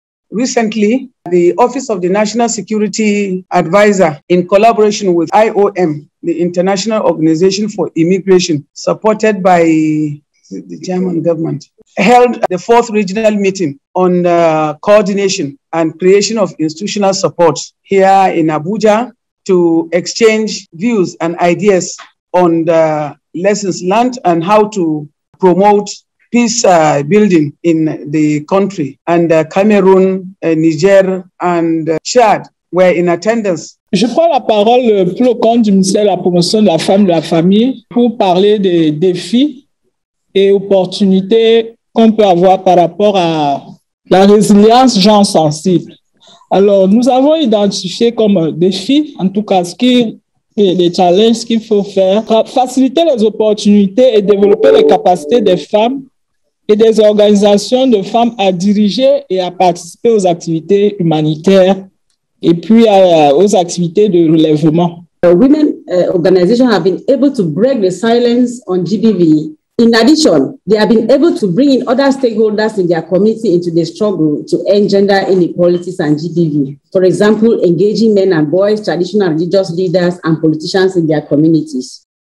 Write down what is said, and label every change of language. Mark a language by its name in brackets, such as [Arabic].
[English] Recently, the Office of the National Security Advisor, in collaboration with IOM, the International Organization for Immigration, supported by the German government, held the 4th regional meeting on coordination and creation of institutional support here in Abuja to exchange views and ideas on the lessons learned and how to promote peace building in the country. And Cameroon, Niger, and Chad were in attendance. [French] Je prends la parole pour le compte du ministère de la Promotion de la Femme et de la Famille pour parler des défis et opportunités qu'on peut avoir par rapport à la résilience genre sensible. Alors, nous avons identifié comme défi, en tout cas, les challenges qu'il faut faire, faciliter les opportunités et développer les capacités des femmes et des organisations de femmes à diriger et à participer aux activités humanitaires et puis aux activités de relèvement. [English] Women organizations have been able to break the silence on GBV. In addition, they have been able to bring in other stakeholders in their community into the struggle to end gender inequalities and GBV. For example, engaging men and boys, traditional religious leaders, and politicians in their communities.